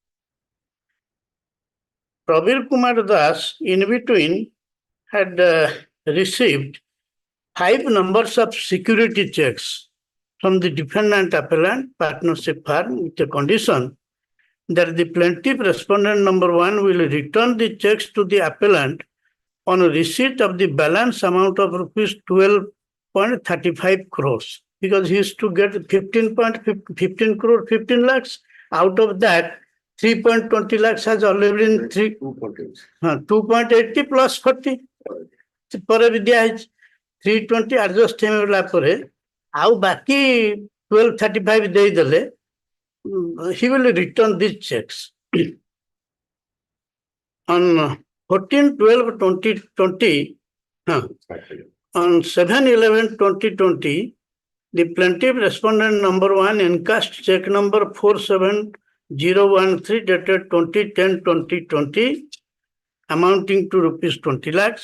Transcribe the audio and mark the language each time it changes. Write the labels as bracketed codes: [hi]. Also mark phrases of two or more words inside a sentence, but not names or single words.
[en] Pravir Kumar Das, in between, had received 5 numbers of security checks from the defendant appellant partnership firm with the condition that the plaintiff respondent number 1 will return the checks to the appellant on receipt of the balance amount of rupees 12.35 crores, because he is to get 15 crore 15 lakhs. Out of that, 3.20 lakhs has already been 2.80 plus 40. [or] ପରେ ବି ଦିଆହେଇଛି 320 adjust ହେଇଗଲା ପରେ ଆଉ ବାକି 1235 ଦେଇଦେଲେ [en] he will return these checks. On 14/12/2020, on 7/11/2020, the plaintiff respondent number 1 encashed check number 47013 dated 20/10/2020 amounting to rupees 20 lakhs.